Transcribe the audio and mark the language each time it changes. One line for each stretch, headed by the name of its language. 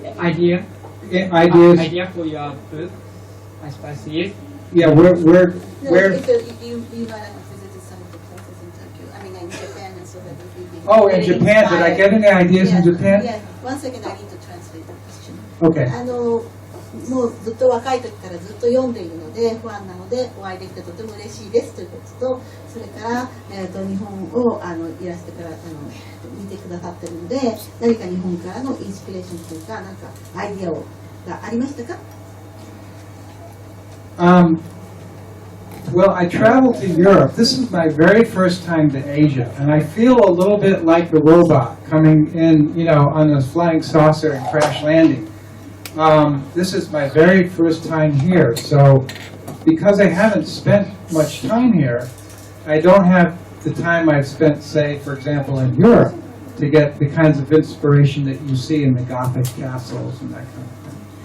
English: Idea for your book, I Spy series? yeah, You where? might have visited some of the places in Tokyo. I mean, in Japan, and so that would be. Oh, in Japan. Did I get any ideas in Japan? Yeah. One second, I need to translate the question. Okay.
Japanese: もうずっと若い時からずっと読んでいるのでファンなのでお会いできてとても嬉しいですということと、それから、日本をいらしてから見てくださっているので、何か日本からのインスピレーションというかなんかアイディアがありましたか？
English: Well, I traveled to Europe. This is my very first time to Asia, and I feel a little bit like the robot coming in, on a flying saucer and crash landing. This is my very first time here, so because I haven't spent much time here, I don't have the time I've spent, say, for example, in Europe, to get the kinds of inspiration that you see in the Gothic castles and that kind of thing.